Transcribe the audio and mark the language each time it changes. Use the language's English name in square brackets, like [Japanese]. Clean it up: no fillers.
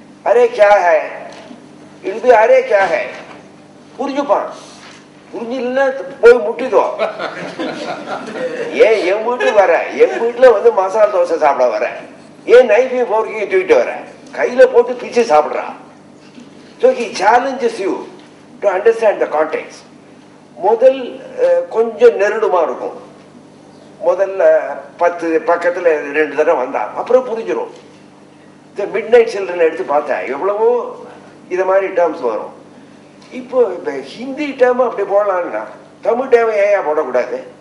[Hindi] Array கியா high, [Tamil] இது array கியா high புரிஞ்சுப்பான். புரிஞ்சில்லைன்னா போய் முட்டிக்கோ. ஏன் என் வீட்டுக்கு வர, என் வீட்டுல வந்து மசாலா தோசை சாப்பிட வர, ஏன் நைஃபையும் ஃபோர்க்கையும் தூக்கிட்டு வர, கையில போட்டு பிச்சு சாப்பிடுறா. [English] So he challenges you to understand the context. [Tamil] முதல் கொஞ்சம் நெருடுமா இருக்கும், முதல்ல 10 பக்கத்துல 2 தடவை வந்தா அப்புறம் புரிஞ்சிடும். மிட் நைட் சில்ட்ரன் எடுத்து பார்த்தா எவ்வளவோ இத மாதிரி டேர்ம்ஸ் வரும். இப்போ ஹிந்தி டேர்ம் அப்படி போடலான்னா தமிழ் டேர்ம் ஏன் போடக்கூடாது?